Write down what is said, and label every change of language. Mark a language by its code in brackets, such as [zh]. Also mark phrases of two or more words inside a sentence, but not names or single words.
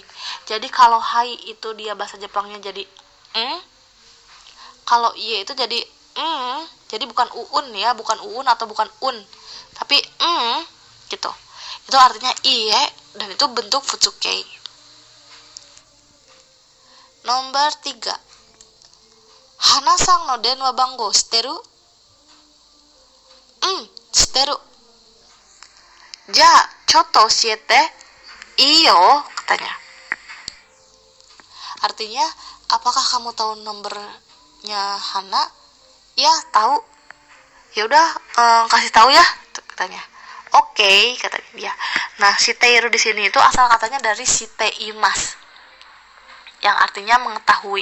[id] Jadi kalau hai itu dia bahasa Jepangnya jadi kalau ie itu jadi jadi bukan uun ya, bukan uun atau bukan un, tapi gitu. Itu artinya iye dan itu bentuk futsukei. Nomor 3. [ja] 花さんの電話番号知ってる? Shiteru. じゃ、ちょっと教えて. [id] Iyo, katanya. Artinya, apakah kamu tahu nomornya Hana? Ya, tahu. Ya udah, kasih tahu ya, katanya. Oke, katanya dia. Nah, shiteiru di sini itu asal katanya dari shiteimas, yang artinya mengetahui.